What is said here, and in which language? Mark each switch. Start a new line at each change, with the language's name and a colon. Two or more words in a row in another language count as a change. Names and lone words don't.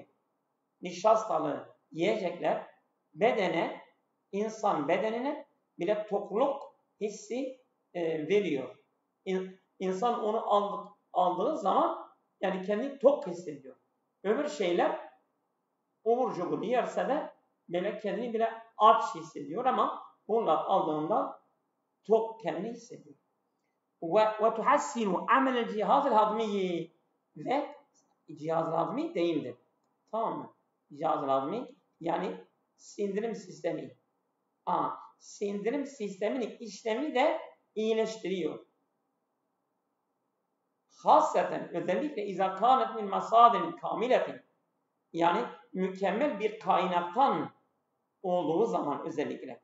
Turkish: Nişastalı yiyecekler bedene, insan bedenine bile tokluk hissi veriyor. İnsan onu aldığı zaman yani kendini tok hissediyor. Öbür şeyler umur cubur yerse de böyle kendini bile aç hissediyor ama bunlar aldığında tok kendini hissediyor.
Arabic: وتحسن عمل الجهاز الهضمي
Turkish: ve cihaz-ı hazmi değildir. Tamam mı? Cihaz-ı hazmi yani sindirim sistemi. Sindirim sisteminin işlemini de iyileştiriyor. Hasseten özellikle
Arabic: إذا كانت من مصادر كاملة
Turkish: yani mükemmel bir kaynaktan olduğu zaman özellikle.